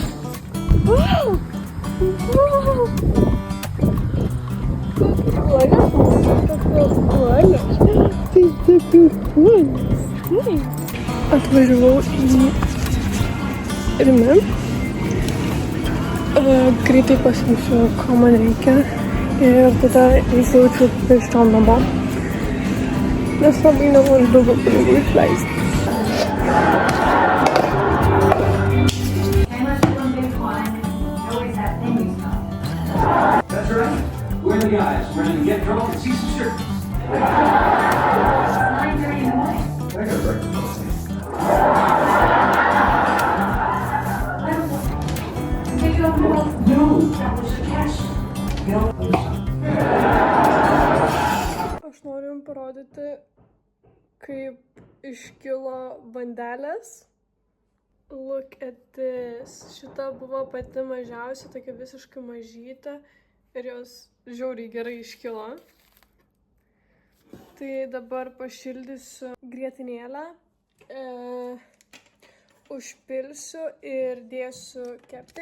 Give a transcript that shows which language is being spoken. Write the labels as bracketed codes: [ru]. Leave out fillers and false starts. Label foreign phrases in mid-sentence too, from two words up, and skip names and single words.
[lt] Atvažiavau į Rimi. Greitai pasiimsiu, ko man reikia. Ir tada įsijaučiu pėsčiom namo. Nes labai nenoriu daugiau pinigų išleisti. [en] That's right. We're the guys. We're gonna get drunk and see some circus. 9:30 in the morning. I got breakfast. Take you off the road. No. That was a test. [lt] Aš noriu jums parodyti, kaip iškilo bandelės. [en] Look at this. [lt] Šita buvo pati mažiausia, tokia visiškai mažytė ir jos žiauriai gerai iškilo. Tai dabar pašildysiu grietinėlę, užpilsiu ir dėsiu kepti.